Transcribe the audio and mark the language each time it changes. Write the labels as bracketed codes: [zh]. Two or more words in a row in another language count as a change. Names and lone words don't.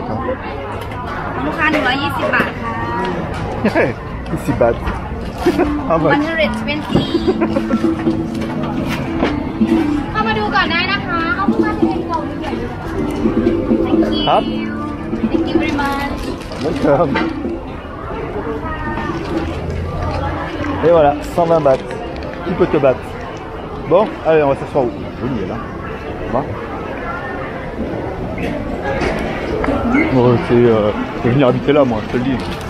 [th] Hein. 120 บาทค่ะ [fr] Ici bad. [th] 120 เข้ามาดูก่อนได้นะคะเอาเพิ่งมาเป็นกล่องใหญ่ [fr] Hop. [en] Thank you very much. Welcome. [fr] Et voilà, 120 bahts. Qui peut te battre? Bon, allez, on va s'asseoir où? Joli, là. Va. Je vais venir habiter là, moi, je te le dis.